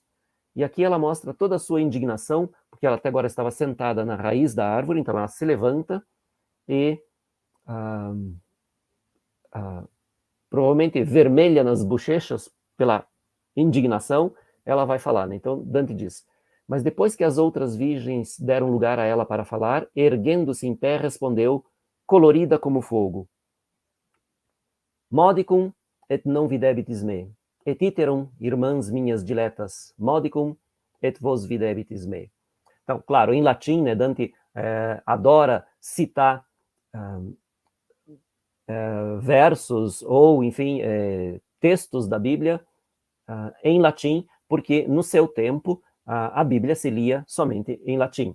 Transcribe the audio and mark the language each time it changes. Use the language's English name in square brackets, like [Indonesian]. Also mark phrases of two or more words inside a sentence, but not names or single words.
[Portuguese] E aqui ela mostra toda a sua indignação, porque ela até agora estava sentada na raiz da árvore, então ela se levanta e provavelmente vermelha nas bochechas pela indignação, ela vai falar, né? Então Dante diz: mas depois que as outras virgens deram lugar a ela para falar, erguendo-se em pé, respondeu, colorida como fogo: [Latin] Modicum et non videbitis me, et iterum, [Portuguese] irmãs minhas diletas, [Latin] modicum et vos videbitis me. [Portuguese] Então, claro, em latim, né, Dante adora citar versos ou, enfim, textos da Bíblia em latim, porque no seu tempo a Bíblia se lia somente em latim.